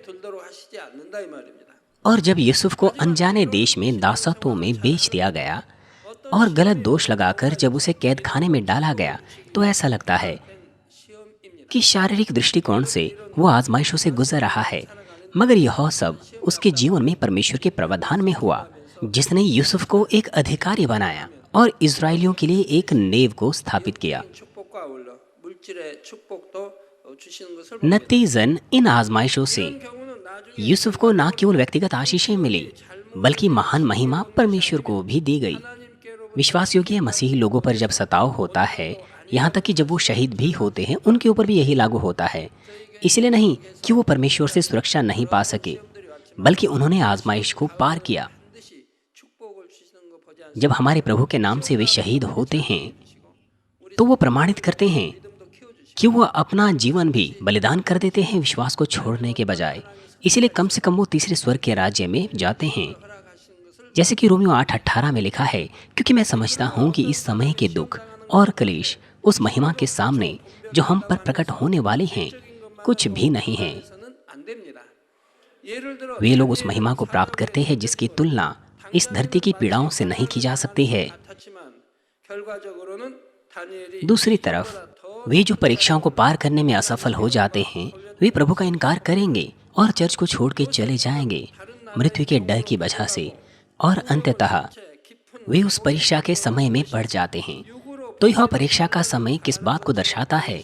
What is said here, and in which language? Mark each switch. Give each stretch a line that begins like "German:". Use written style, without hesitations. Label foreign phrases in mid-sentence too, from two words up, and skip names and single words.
Hindi: और जब यूसुफ को अनजाने देश में दासत्वों में बेच दिया गया और गलत दोष लगाकर जब उसे कैद खाने में डाला गया, तो ऐसा लगता है कि शारीरिक दृष्टिकोण से वो आजमाइशों से गुजर रहा है, मगर यह सब उसके जीवन में परमेश्वर के प्रावधान में हुआ, जिसने यूसुफ को एक अधिकारी बनाया और इज़राइलियों के लिए एक नेव को स्थापित किया।
Korean: 축복과 아울러 물질의 축복도 주시는 것을
Hindi: नतीजन इन आजमाइशों से
Korean: 이런 경우는 나중에
Hindi: यूसुफ को न केवल व्यक्तिगत आशीषें मिली, बल्कि महान महिमा परमेश्वर को भी दी गई।
Korean: 하나님께로
Hindi: विश्वास योग्य मसीही लोगों पर जब सताव होता है, यहाँ तक कि जब वो शहीद भी होते हैं, उनके ऊपर भी यही लागू होता है। इसलिए नहीं कि वो परमेश्वर से सुरक्षा नहीं पा सके, बल्कि उन्होंने आजमाइश को पार किया।
Korean: 반드시 축복을 주시는 거 보지 않습니까?
Hindi: जब हमारे प्रभु के नाम से वे शहीद होते हैं, तो वो प्रमाणित करते हैं कि वो अपना जीवन भी बलिदान कर देते हैं विश्वास को छोड़ने के बजाय। इसीलिए कम से कम वो तीसरे स्वर्ग के राज्य में जाते हैं, जैसे कि रोमियो 8:18 में लिखा है, क्योंकि मैं समझता हूँ कि इस समय के दुख और कलेश उस महिमा के सामने जो हम पर प्रकट होने वाली हैं कुछ भी नहीं है।
Korean: 서는 안 됩니다. 예를 들어
Hindi: वे लोग उस महिमा को प्राप्त करते हैं जिसकी तुलना इस धरती की पीड़ाओं से नहीं की जा सकती है।
Korean: 같았지만 결과적으로는 다니엘이
Hindi: दूसरी तरफ वे जो परीक्षाओं को पार करने में असफल हो जाते हैं, वे प्रभु का इनकार करेंगे और चर्च को छोड़ के चले जाएंगे मृत्यु के डर की वजह से, और अंततः
Korean: 깊은
Hindi: वे उस परीक्षा के समय में पड़ जाते हैं। तो यह परीक्षा का समय किस बात को दर्शाता है?